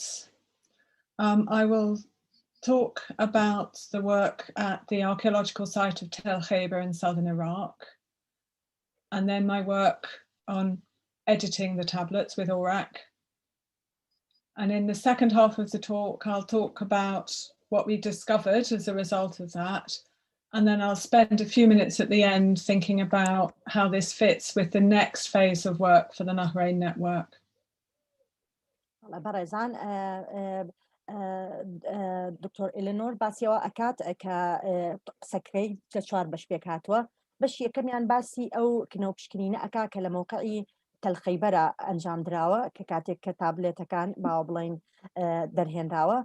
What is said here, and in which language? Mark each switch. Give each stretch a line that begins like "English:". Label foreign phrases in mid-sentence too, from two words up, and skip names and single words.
English: I will talk about the work at the archaeological site of Tell Khaiber in southern Iraq, and then my work on editing the tablets with Oracc. And in the second half of the talk, I'll talk about what we discovered as a result of that. And then I'll spend a few minutes at the end thinking about how this fits with the next phase of work for the Nahrein Network.
Central Kurdish: بەڕێزان دکتۆر ئێلینۆر باسیەوە ئەکات کە قسەکەی کە 4 بەش پێک هاتووە. بەشی یەکەمیان باسی ئەو کنەوپشکنینە ئەکا کە لە مۆقعی تەل خەیبەرە ئەنجام دراوە کە کاتێک کە تابلێتەکان باوە بڵین دەرهێنراوە.